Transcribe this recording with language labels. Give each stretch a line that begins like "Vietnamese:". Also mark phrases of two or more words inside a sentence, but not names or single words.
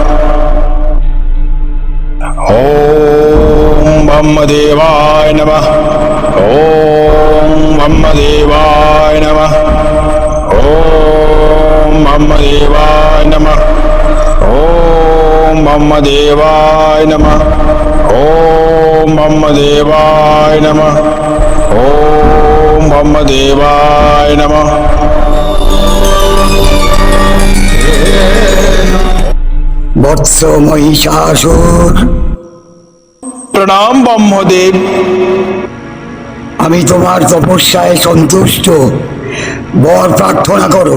Sanskrit: ওম ব্রহ্মদেবায় নমঃ, ওম ব্রহ্মদেবায় নমঃ, ওম ব্রহ্মদেবায় নমঃ, ওম ব্রহ্মদেবায় নমঃ, ওম ব্রহ্মদেবায় নমঃ, ওম ব্রহ্মদেবায় নমঃ।
Bangla: বৎস মহিষাসুর, প্রণাম ব্রহ্মদেব। আমি তোমার তপস্যায় সন্তুষ্ট, বর প্রার্থনা করো।